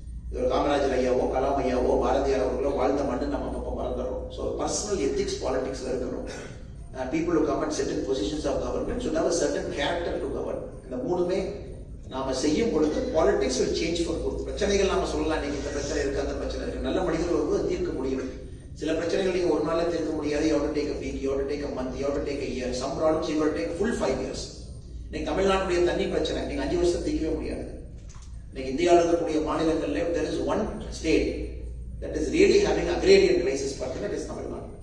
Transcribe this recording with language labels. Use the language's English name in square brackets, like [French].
[Tamil] இது காமராஜர் ஐயாவோ, கலாம் ஐயாவோ, பாரதியார் அவர்களோ வாழ்ந்த மண்ணு நம்ம அப்போ மறந்துடுறோம். ஸோ பர்சனல் எத்திக்ஸ் பாலிடிக்ஸ்ல இருக்கணும். [English] People who come and sit in positions of government should have a certain character to govern. [Tamil] இந்த 3மே நாம செய்யும் பொழுது politics [English] will change for good. [Tamil] பிரச்சனைகள் நாம சொல்லலாம், நீங்க இந்த பிரச்சனை இருக்கு, அந்த பிரச்சனை இருக்கு. நல்ல மனிதர்கள் வரும்போது தீர்க்க முடியும். சில பிரச்சனைகள் நீங்க ஒரு நாள்ல தீர்க்க முடியாது. [English] You have to take a week, you have to take a month, you have to take a year. Some problems you have to take full 5 years. [Tamil] நீங்க தமிழ்நாட்டுடைய தண்ணி பிரச்சனை நீங்க 5 வருஷம் தீர்க்கவே முடியாது. இன்னைக்கு இந்தியாவில் இருக்கக்கூடிய மாநிலங்கள்ல [English] there is one state that is really having agrarian crisis, that is Tamil Nadu.